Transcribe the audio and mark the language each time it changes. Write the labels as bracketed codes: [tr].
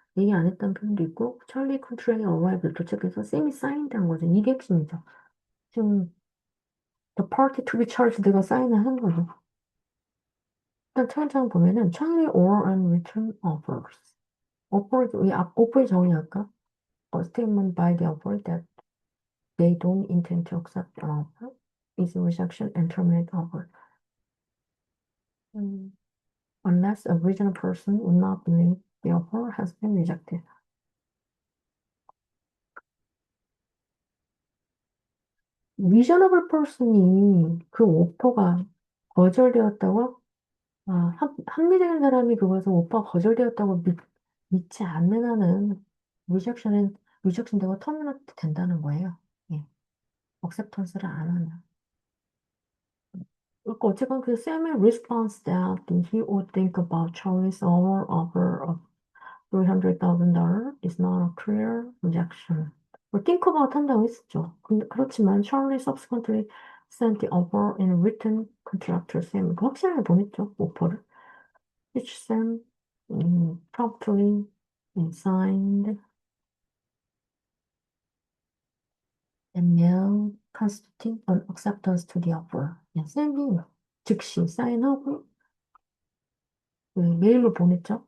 [ko] 얘기 안 했다는 표현도 있고 찰리 컨트랙에 어라이브 도착해서 쌤이 사인한 거죠. 이게 핵심이죠. 지금 the party to be charged가 사인을 한 거죠. 일단 차근차근 보면은 찰리 or unwritten offers. 오퍼의 정의 할까? [en] A statement by the offer that they don't intend to accept an offer is rejection and terminate offer. 음, unless a reasonable person would not believe the offer has been rejected. [ko] reasonable person이 그 오퍼가 거절되었다고 합리적인 사람이 그것을 오퍼가 거절되었다고 믿지 않는 한은 리젝션 되고 터미네이트 된다는 거예요. 예. 억셉턴스를 안 하는. 그러니까 어쨌건 그 쌤의 [en] response that he would think about Charlie's offer of $300,000 is not a clear rejection. [ko] 뭐 think about 한다고 했었죠. 근데 그렇지만 [en] Charlie subsequently sent the offer in a written contract to Sam. [ko] 그 확실하게 보냈죠, 오퍼를. [en] Which Sam promptly signed and mailed constituting an acceptance to the offer. [ko] 쌤이 즉시 사인하고 메일로 보냈죠.